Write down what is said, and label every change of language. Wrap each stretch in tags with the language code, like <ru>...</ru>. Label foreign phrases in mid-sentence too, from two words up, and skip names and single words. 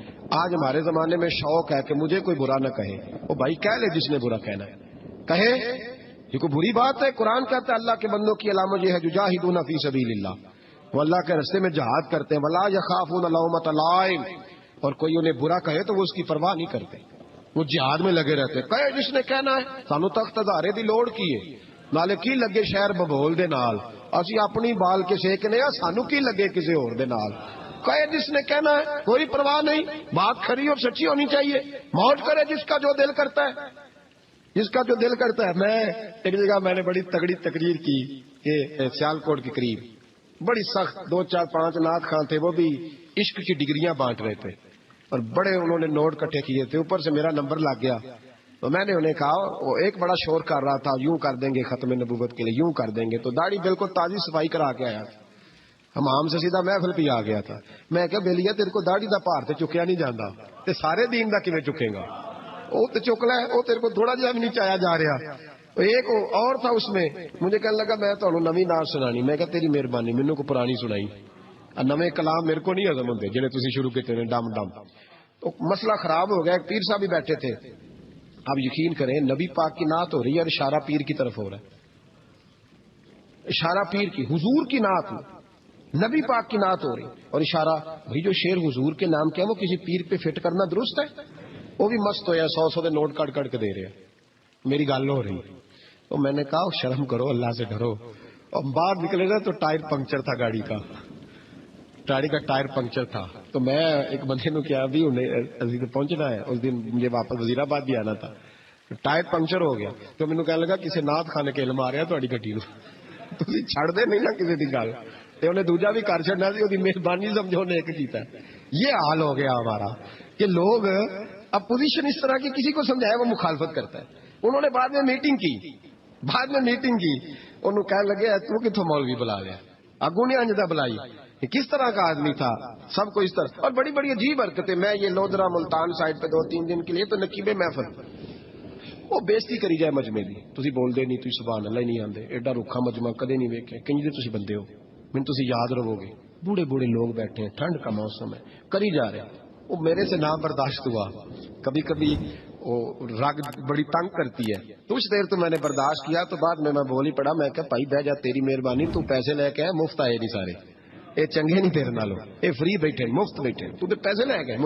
<ur>آج ہمارے زمانے میں شوق ہے کہ مجھے کوئی برا نہ کہے، وہ بھائی کہہ لے جس نے برا کہنا ہے کہے، یہ کوئی بری بات ہے؟ قرآن کہتا ہے اللہ کے بندوں کی علامت یہ ہے</ur> <ar>یجاہدون فی سبیل اللہ،</ar> <ur>وہ اللہ کے راستے میں جہاد کرتے ہیں،</ur> <ar>ولا یخافون لومۃ لائم،</ar> <ur>اور کوئی انہیں برا کہے تو وہ اس کی پرواہ نہیں کرتے، وہ جہاد میں لگے رہتے، کہے جس نے کہنا ہے،</ur> <pa>سانو تخت ہزارے دی لوڑ کی ہے، نالے کی لگے شہر ببول دے نال، اسی اپنی بال کے سیکنے ہیں، سانو کی لگے کسی اور دے نال، کہے جس نے کہنا ہے، کوئی پرواہ نہیں،</pa> <ur>بات کھری اور سچی ہونی چاہیے، موج کرے جس کا جو دل کرتا ہے،</ur> <pa>جس کا جو دل کرتا ہے۔</pa> <ur>میں ایک جگہ میں نے بڑی تگڑی تقریر کی کہ سیالکوٹ کے قریب بڑی سخت 2 4 5 نعت خان تھے، وہ بھی عشق کی ڈگریاں بانٹ رہے تھے، اور بڑے انہوں نے نوٹ کٹھے کیے تھے، اوپر سے میرا نمبر لگ گیا، تو میں نے انہیں کہا، وہ ایک بڑا شور کر رہا تھا یوں کر دیں گے ختم نبوت کے لیے، یوں کر دیں گے، تو داڑھی بالکل تازی صفائی کرا کے آیا تھا، ہم سے سیدھا محفل پہ آ گیا تھا، میں کہا</ur> <pa>بیلیا تیرے کو داڑھی دا پار تے چکیا نہیں جانا، تے سارے دین دا کیویں چکے گا،</pa> <ur>وہ تے چک لے، وہ تیرے کو تھوڑا جہا بھی نہیں چایا جا رہا۔ ایک اور تھا اس میں، مجھے کہنے لگا میں تمہیں نویں نعت سنانی، میں کہا</ur> <pa>تیری مہربانی مینوں کو پرانی سنائی، نویں کلام میرے کو نہیں ہضم ہوندے جڑے تسی شروع کیتے نے</pa> <ur>ڈم ڈم، تو مسئلہ خراب ہو گیا۔ ایک پیر صاحب بھی بیٹھے تھے، آپ یقین کریں نبی پاک کی نعت ہو رہی ہے اور اشارہ پیر کی طرف ہو رہا ہے، اشارہ پیر کی، حضور کی نعت نبی پاک کی نعت ہو رہی اور اشارہ، بھائی جو شیر حضور کے نام کیا وہ کسی پیر پہ فٹ کرنا درست ہے؟</ur> <pa>وہ بھی مست ہویا 100 دے نوٹ کٹ کٹ کے دے رہے، میری گل ہو رہی،</pa> <ur>تو میں نے کہا شرم کرو، اللہ سے ڈرو،</ur> <pa>اور باہر نکلے نا تو ٹائر پنکچر تھا،</pa> <ur>گاڑی کا ٹائر پنکچر تھا،</ur> <pa>تو میں ایک بندے نے کیا ابھی انہیں پہنچنا ہے، اس دن مجھے واپس وزیر آباد بھی آنا تھا، ٹائر پنکچر ہو گیا، تو مینوں کہنے لگا کسی نعت خانے کے علم آ رہا تہاڈی گڈی نوں، تسی چھڑ دے نہیں نا کسی دی گل، تے انہیں دوجا بھی کر چھڑنا سی، وہ مہربانی سمجھو نے ایک کیتا ہے۔</pa> <ur>یہ حال ہو گیا ہمارا کہ لوگ اپوزیشن اس طرح کی کسی کو سمجھائے وہ مخالفت کرتا ہے۔ انہوں نے بعد میں میٹنگ کی، انہوں کہنے لگے تو کتوں مولوی بلا لیا، اگوں نے انجدہ بلائی، کس طرح کا آدمی تھا، سب کو اس طرح، اور بڑی بڑی عجیب حرکتیں۔ میں یہ لودرا ملتان سائڈ پہ 2-3 دن کے لیے</ur> <pa>تو نقیب محفل، وہ بےزتی کری جائے مجمے دی، تسی بول دے نہیں، تسی سبحان اللہ ہی نہیں آندے، ایڈا رکھا مجمع کدے نہیں ویکھیا، کنج دے تسی بندے ہو، مینوں تسی یاد رہو گے،</pa> <ur>بوڑھے بوڑھے لوگ بیٹھے ہیں، ٹھنڈ کا موسم ہے، کری جا رہے ہیں. وہ میرے سے نا برداشت ہوا۔ کبھی کبھی وہ رگ بڑی تنگ کرتی ہے، کچھ دیر تو میں نے برداشت کیا، تو بعد میں میں بول ہی پڑا، میں کہا بھائی</ur> <pa>بہہ جا، تیری مہربانی,</pa> <ur>تو پیسے لے کے آئے، مفت آئے نہیں سارے,</ur> <pa>اے چنگے نہیں تیرے نالوں,</pa> <ur>یہ فری بیٹھے مفت بیٹھے، تو تو پیسے لے گئے.</ur>